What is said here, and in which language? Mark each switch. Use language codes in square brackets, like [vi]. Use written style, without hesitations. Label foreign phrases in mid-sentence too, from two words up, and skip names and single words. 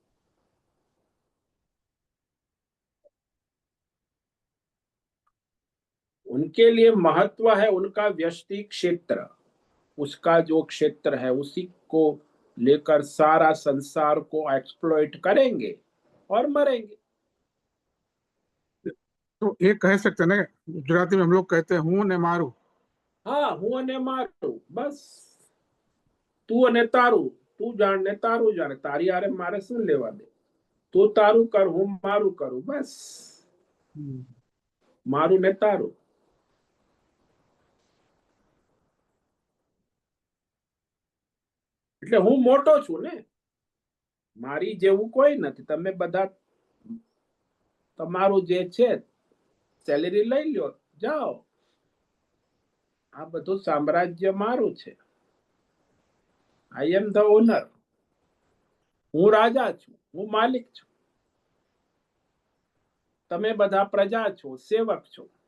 [hi] उनके लिए महत्व है उनका व्यष्टि क्षेत्र, उसका जो क्षेत्र है उसी को लेकर सारा संसार को एक्सप्लॉइट करेंगे और मरेंगे। तो एक कह सकते हैं ना, गुजराती में हम लोग कहते हैं [gu] હું ને મારું। હા હું ને મારું બસ, તું ને તારું, તું જાણ ને તારું જાણે, તારી આરે મારે સુન લેવા દે, તું તારું કર હું મારું કરું બસ, हम्म। મારું ને તારું। એટલે હું મોટો છું ને, મારી જેવું કોઈ નથી, તમે બધા તમારું જે છે સેલેરી લઈ લ્યો, જાઓ, આ બધું સામ્રાજ્ય મારું છે, [en] I am the owner, [gu] હું રાજા છું, હું માલિક છું, તમે બધા પ્રજા છો, સેવક છો,